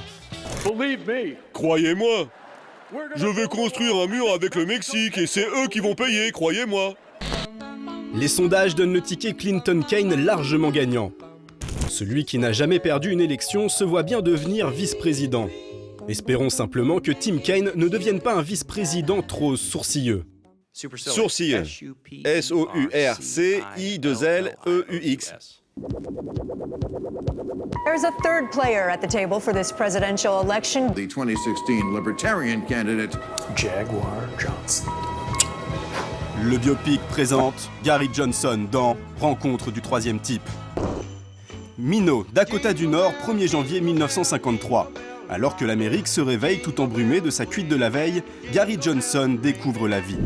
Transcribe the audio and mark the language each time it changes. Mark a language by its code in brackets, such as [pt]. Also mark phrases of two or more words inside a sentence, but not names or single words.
[fr] Croyez-moi, je vais construire un mur avec le Mexique et c'est eux qui vont payer, croyez-moi. Les sondages donnent le ticket Clinton-Kaine largement gagnant. Celui qui n'a jamais perdu une élection se voit bien devenir vice-président. Espérons simplement que Tim Kaine ne devienne pas un vice-président trop sourcilleux. Sourcilleux. S-O-U-R-C-I-2-L-E-U-X. [en] There's a third player at the table for this presidential election. The 2016 Libertarian candidate, Jaguar Johnson. [fr] Le biopic présente Gary Johnson dans Rencontre du troisième type. Minot, Dakota du Nord, 1er janvier 1953. Alors que l'Amérique se réveille tout embrumée de sa cuite de la veille, Gary Johnson découvre la vie.